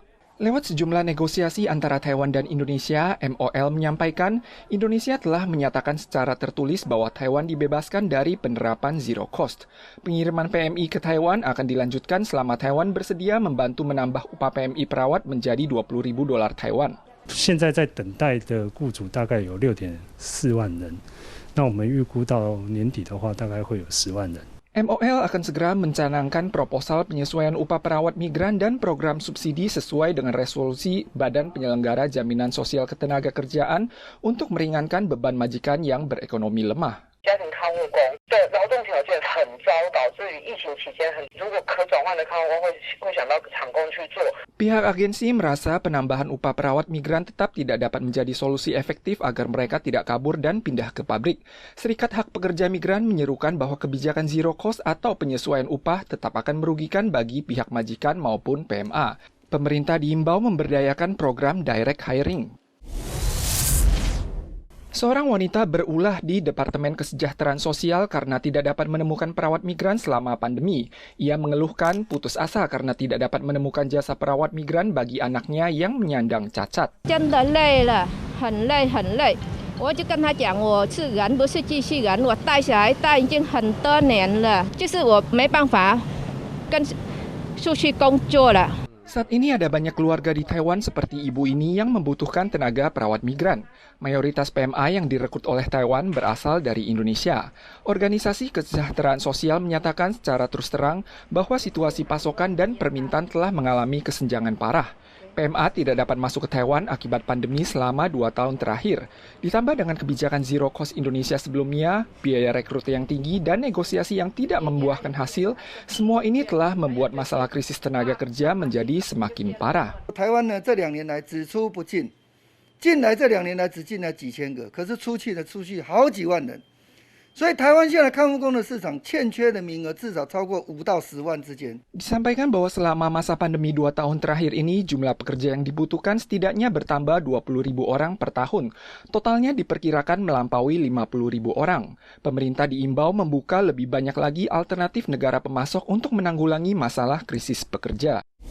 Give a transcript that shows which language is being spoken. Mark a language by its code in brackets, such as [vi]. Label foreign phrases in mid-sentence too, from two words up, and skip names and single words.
[id] Lewat sejumlah negosiasi antara Taiwan dan Indonesia, MOL menyampaikan Indonesia telah menyatakan secara tertulis bahwa Taiwan dibebaskan dari penerapan [en] zero cost. [id] Pengiriman PMI ke Taiwan akan dilanjutkan selama Taiwan bersedia membantu menambah upah PMI perawat menjadi $20,000 Taiwan. [zh] 现在在等待的雇主大概有6.4万人，那我们预估到年底的话，大概会有10万人。 [id] MOL akan segera mencanangkan proposal penyesuaian upah perawat migran dan program subsidi sesuai dengan resolusi Badan Penyelenggara Jaminan Sosial Ketenagakerjaan untuk meringankan beban majikan yang berekonomi lemah. [zh] 家庭看护工的劳动条件很糟，导致于疫情期间如果可转换的看护工会想到厂工去做。 [id] Pihak agensi merasa penambahan upah perawat migran tetap tidak dapat menjadi solusi efektif agar mereka tidak kabur dan pindah ke pabrik. Serikat Hak Pekerja Migran menyerukan bahwa kebijakan [en] zero cost [id] atau penyesuaian upah tetap akan merugikan bagi pihak majikan maupun PMA. Pemerintah diimbau memberdayakan program [en] direct hiring. [id] Seorang wanita berulah di Departemen Kesejahteraan Sosial karena tidak dapat menemukan perawat migran selama pandemi. Ia mengeluhkan putus asa karena tidak dapat menemukan jasa perawat migran bagi anaknya yang menyandang cacat. [zh] 真的累了，很累很累。我就跟他讲，我是人不是机器人，我带小孩带已经很多年了，就是我没办法跟出去工作了。 [id] Saat ini ada banyak keluarga di Taiwan seperti ibu ini yang membutuhkan tenaga perawat migran. Mayoritas PMA yang direkrut oleh Taiwan berasal dari Indonesia. Organisasi Kesejahteraan Sosial menyatakan secara terus terang bahwa situasi pasokan dan permintaan telah mengalami kesenjangan parah. PMA tidak dapat masuk ke Taiwan akibat pandemi selama 2 tahun terakhir. Ditambah dengan kebijakan [en] zero cost [id] Indonesia sebelumnya, biaya rekrut yang tinggi dan negosiasi yang tidak membuahkan hasil, semua ini telah membuat masalah krisis tenaga kerja menjadi semakin parah. [zh] Taiwan 呢这2年来只出不进，进来这2年来只进来几千个，可是出去好几万人。所以台湾现在看护工的市场欠缺的名额至少超过5到10万之间。 [id] Disampaikan bahwa selama masa pandemi 2 tahun terakhir ini, jumlah pekerja yang dibutuhkan setidaknya bertambah 20.000 orang per tahun. Totalnya diperkirakan melampaui 50.000 orang. Pemerintah diimbau membuka lebih banyak lagi alternatif negara pemasok untuk menanggulangi masalah krisis pekerja.